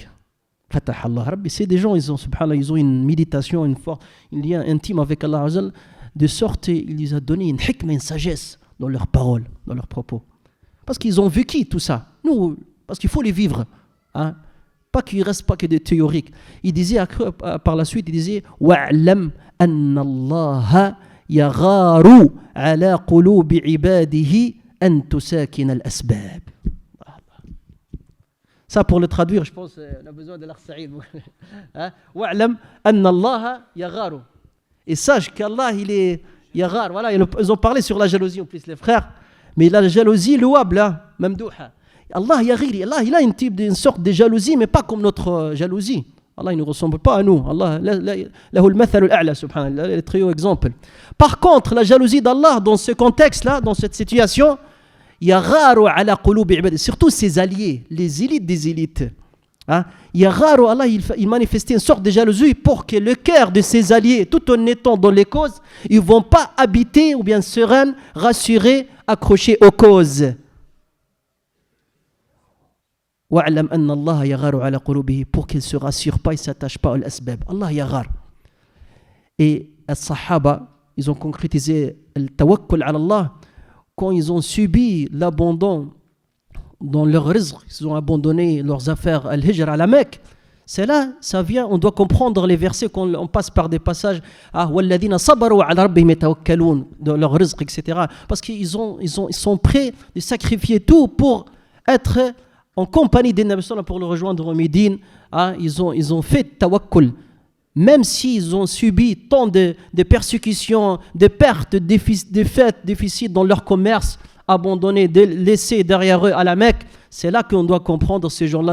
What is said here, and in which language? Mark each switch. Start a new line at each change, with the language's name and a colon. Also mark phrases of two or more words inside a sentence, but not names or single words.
Arabic: فتح الله ربي,
French: c'est des gens, ils ont une méditation, un lien intime avec Allah Azza, de sorte il les a donné une hikmah, une sagesse dans leurs paroles, dans leurs propos. Parce qu'ils ont vécu tout ça. Nous, parce qu'il faut les vivre. Hein? Pas qu'il ne reste pas que des théoriques. Il disait, par la suite, il disait
Arabic: واعلم أن الله يغار على قلوب عباده أن تسكن الأسباب.
French: Ça, pour le traduire, je pense qu'on a besoin de l'Akh Saïd.
Arabic: واعلم أن الله يغار.
French: Et sache qu'Allah, il est yaghar. Voilà, ils ont parlé sur la jalousie en plus, les frères. Mais la jalousie louable, mamdouha.
Arabic: الله يغار.
French: Allah, il a une sorte de jalousie, mais pas comme notre jalousie. Allah, il ne ressemble pas à nous. Allah,
Arabic: له المثل الأعلى سبحان الله,
French: le très haut exemple. Par contre, la jalousie d'Allah, dans ce contexte-là, dans cette situation,
Arabic: يغار على قلوب عباد,
French: surtout ses alliés, les élites des élites. Yagharu, Allah, il manifestait une sorte de jalousie pour que le cœur de ses alliés, tout en étant dans les causes, ils ne vont pas habiter ou bien sereins, rassurés, accrochés aux causes.
Arabic: واعلم أن الله يغار على قلوبه,
French: pour qu'ils ne se rassurent pas, ils ne s'attachent pas à l'asbab.
Arabic: الله يغار.
French: Et les Sahaba, ils ont concrétisé le
Arabic: توكل على الله
French: quand ils ont subi l'abandon dans leur rizq, ils ont abandonné leurs affaires à l'hijra à la Mecque. C'est là, ça vient, on doit comprendre les versets quand on passe par des passages
Arabic: والذين صبروا على ربهم يتوكلون,
French: dans leur rizq, etc. Parce qu'ils sont prêts de sacrifier tout pour être en compagnie des Nabi pour le rejoindre au Médine. Ils ont fait tawakkul. Même s'ils ont subi tant de persécutions, de pertes, de défaites, déficits dans leur commerce, abandonnés, laissés derrière eux à la Mecque, c'est là qu'on doit comprendre ces gens-là.